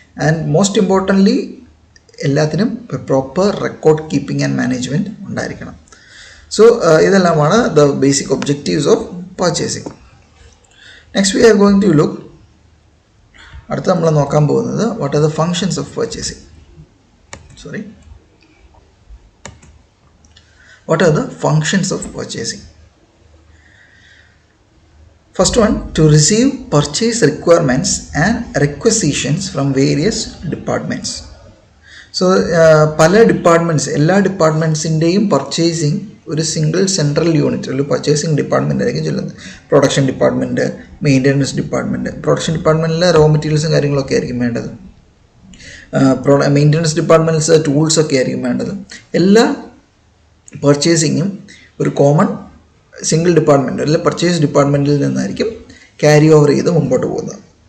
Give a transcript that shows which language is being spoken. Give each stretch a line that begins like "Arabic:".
English: and most importantly
Malayalam: എല്ലാത്തിനും proper record keeping and management ഉണ്ടായിരിക്കണം. So ഇതെല്ലാമാണ്
English: The basic objectives of purchasing. Next we are going to look,
Malayalam: അടുത്ത് നമ്മൾ നോക്കാൻ പോകുന്നത്
English: What are the functions of purchasing. What are the functions of purchasing? First one, to receive purchase requirements and requisitions from various departments.
Malayalam: So പല departments, എല്ലാ ഡിപ്പാർട്ട്മെൻറ്റ്സിൻ്റെയും purchasing ഒരു single central unit, ഒരു purchasing department ആയിരിക്കും ചെല്ലുന്നത്. Production department, maintenance department. Production ഡിപ്പാർട്ട്മെൻറ്റിൽ raw മെറ്റീരിയൽസും കാര്യങ്ങളൊക്കെ ആയിരിക്കും വേണ്ടത്. മെയിൻ്റനൻസ് ഡിപ്പാർട്ട്മെൻറ്റ്സ് ടൂൾസൊക്കെ ആയിരിക്കും വേണ്ടത്. എല്ലാ പർച്ചേസിങ്ങും ഒരു കോമൺ സിംഗിൾ ഡിപ്പാർട്ട്മെൻറ്റ് അല്ലെങ്കിൽ പർച്ചേസ് ഡിപ്പാർട്ട്മെൻറ്റിൽ നിന്നായിരിക്കും ക്യാരി ഓവർ ചെയ്ത് മുമ്പോട്ട് പോകുന്നത്.